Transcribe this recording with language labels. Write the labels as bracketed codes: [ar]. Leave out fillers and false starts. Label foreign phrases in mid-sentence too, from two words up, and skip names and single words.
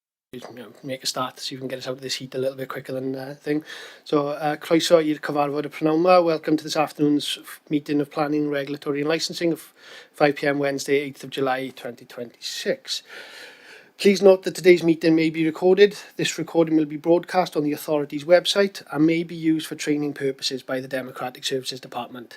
[en] make a start so you can get us out of this heat a little bit quicker than thing. So, [cy] croeso i'r cyfarfod y prynawn 'ma. [en] Welcome to this afternoon's meeting of Planning, Regulatory and Licensing of 5 p.m. Wednesday, 8th of July 2026. Please note that today's meeting may be recorded. This recording will be broadcast on the authority's website and may be used for training purposes by the Democratic Services Department.